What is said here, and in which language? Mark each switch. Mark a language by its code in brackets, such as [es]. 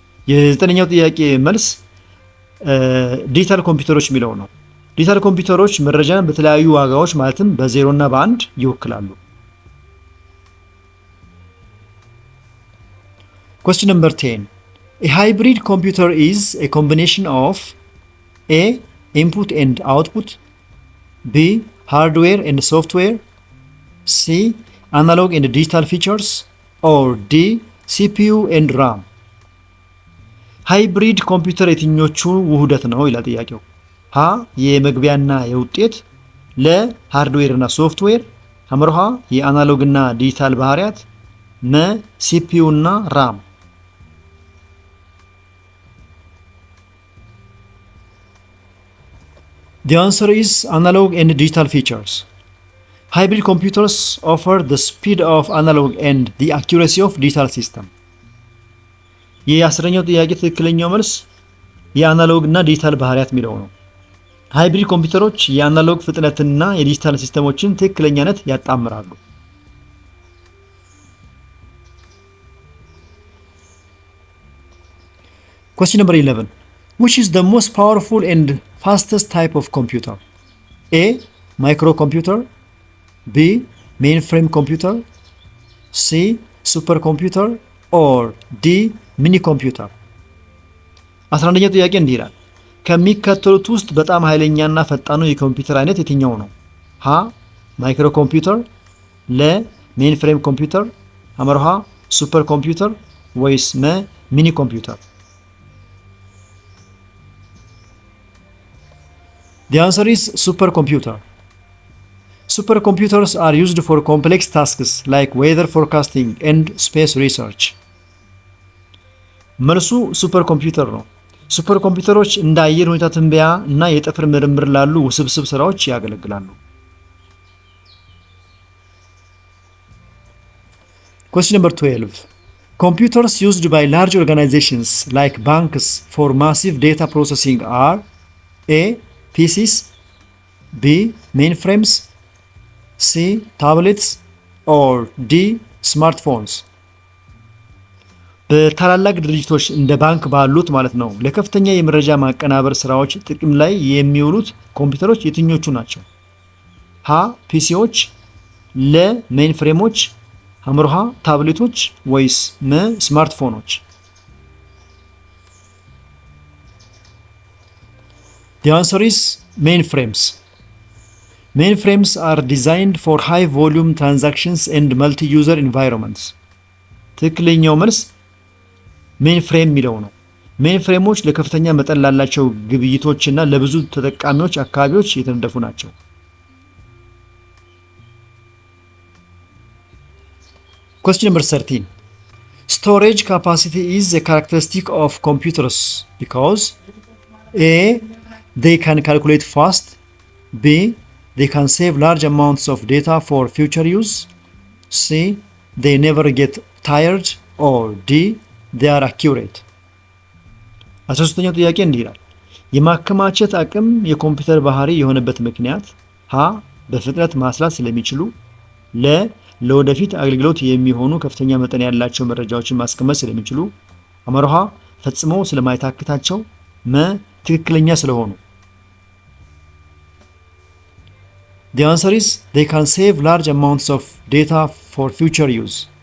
[am] የዘጠነኛው ጥያቄ መልስ ዲጂታል ኮምፒውተሮች የሚለው ነው። ዲጂታል ኮምፒውተሮች መረጃን በተለያዩ ዋጋዎች ማለትም በ0 እና በ1 ይወክላሉ። [en] Question number 10. A hybrid computer is a combination of A. Input and output, B. Hardware and software, C. Analog and digital features, or D. CPU and RAM. [am] ሃይብሪድ ኮምፒውተር የትኞቹ ውህደት ነው ይላል ጥያቄው። ሀ የመግቢያና የውጤት፣ ለ ሃርድዌር እና ሶፍትዌር፣ ሐመርሃ የአናሎግ እና ዲጂታል ባህሪያት፣ መ ሲፒዩ እና ራም። [en] The answer is analog and digital features. Hybrid computers offer the speed of analog and the accuracy of digital system. [am] የአስረኛው ጥያቄ ትክክለኛው መልስ የአናሎግ እና ዲጂታል ባህሪያት የሚለው ነው። ሃይብሪድ ኮምፒውተሮች የአናሎግ ፍጥነትና የዲጂታል ሲስተሞችን ትክክለኛነት ያጣምራሉ። [en] Question number 11. Which is the most powerful and fastest type of computer? A. Microcomputer, B. Mainframe computer, C. Supercomputer, or D. Mini computer. [am] 11ኛው ጥያቄ እንዲህ ይላል። ከሚከተሉት ውስጥ በጣም ኃይለኛና ፈጣኑ የኮምፒውተር አይነት የትኛው ነው? ሀ ማይክሮ ኮምፒውተር፣ ለ ሜንፍሬም ኮምፒውተር፣ ሐመርሃ ሱፐር ኮምፒውተር ወይስ መ ሚኒ ኮምፒውተር? [en] The answer is supercomputer. Supercomputers are used for complex tasks like weather forecasting and space research. [am] መልሱ ሱፐር ኮምፒውተር ነው። ሱፐር ኮምፒውተሮች እንደ አየር ሁኔታ ትንበያ እና የጠፈር ምርምር ላሉ ውስብስብ ስራዎች ያገለግላሉ። [en] Question number 12. Computers used by large organizations like banks for massive data processing are A. PCs, B. Mainframes, C. Tablets, or D. Smartphones. [am] በታላላቅ ድርጅቶች እንደ ባንክ ባሉት ማለት ነው ለከፍተኛ የመረጃ ማቀናበር ስራዎች ጥቅም ላይ የሚውሉት ኮምፒውተሮች የትኞቹ ናቸው? ሀ ፒሲዎች፣ ለ ሜይንፍሬሞች፣ ሐመርሃ ታብሌቶች ወይስ መ ስማርትፎኖች? [en] The answer is mainframes. Mainframes are designed for high volume transactions and multi-user environments. [am] ትክክለኛው መልስ ሜንፍሬም የሚለው ነው። ሜንፍሬሞች ለከፍተኛ መጠን ላላቸው ግብይቶችና ለብዙ ተጠቃሚዎች አካባቢዎች የተነደፉ ናቸው። [en] Question number 13. Storage capacity is a characteristic of computers because A. They can calculate fast, B. They can save large amounts of data for future use, C. They never get tired, or D. They are accurate. [am] 13ኛው ጥያቄ እንዲህ ይላል። የማከማቸት አቅም የኮምፒውተር ባህሪ የሆነበት ምክንያት ሀ በፍጥነት ማስላት ስለሚችሉ፣ ለ ለወደፊት አገልግሎት የሚሆኑ ከፍተኛ መጠን ያላቸው መረጃዎችን ማስቀመጥ ስለሚችሉ፣ ሐመርሃ ፈጽሞ ስለማይታክታቸው፣ መ ትክክለኛ ስለሆኑ። [en] The answer is they can save large amounts of data for future use.